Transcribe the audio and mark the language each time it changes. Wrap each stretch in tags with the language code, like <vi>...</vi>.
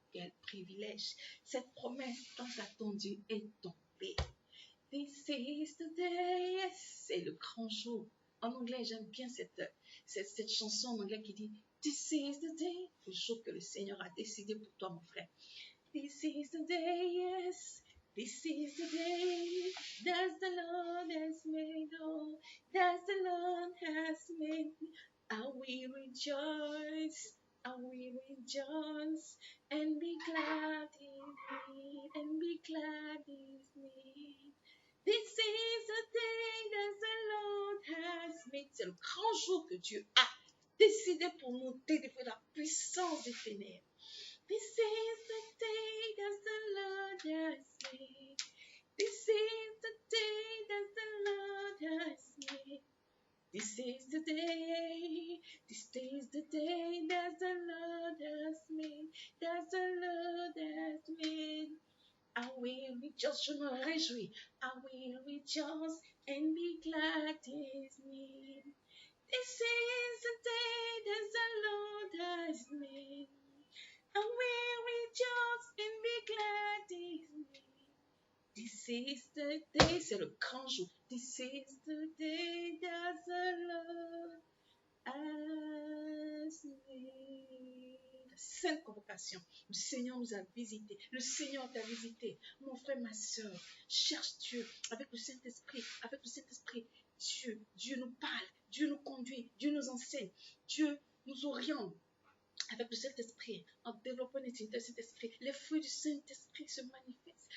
<fr>Quel privilège. Cette promesse tant attendue est tombée.</fr> <en>This is the day.</en> <fr>C'est le grand jour. En anglais, j'aime bien cette chanson en anglais qui dit</fr> <en>This is the day,</en> <fr>le jour que le Seigneur a décidé pour toi, mon frère.</fr> <en>This is the day, yes. This is the day that the Lord has made. Oh, that the Lord has made. I will rejoice. I will rejoice and be glad in it, and be glad in it. This is the day that the Lord has made.</en> <fr>C'est le grand jour que Dieu a décidé pour nous délivrer de la puissance des ténèbres.</fr> <en>This is the day that the Lord has made. This is the day that the Lord has made. This is the day. This is the day that the Lord has made. That the Lord has made. I will rejoice,</en> <fr>je me réjouis.</fr> <en>I will rejoice and be glad in it. This is the day that the Lord has made. I will rejoice and be glad in it. This is the day,</en> <fr>c'est le grand jour.</fr> <en>This is the day that the Lord has made.</en> <fr>Sainte convocation. Le Seigneur nous a visités. Le Seigneur t'a visité. Mon frère, ma soeur, cherche Dieu avec le Saint-Esprit. Avec le Saint-Esprit, Dieu nous parle. Dieu nous conduit. Dieu nous enseigne. Dieu nous oriente. Avec le Saint-Esprit, en développant l'intimité du Saint-Esprit, les fruits du Saint-Esprit se manifestent.</fr>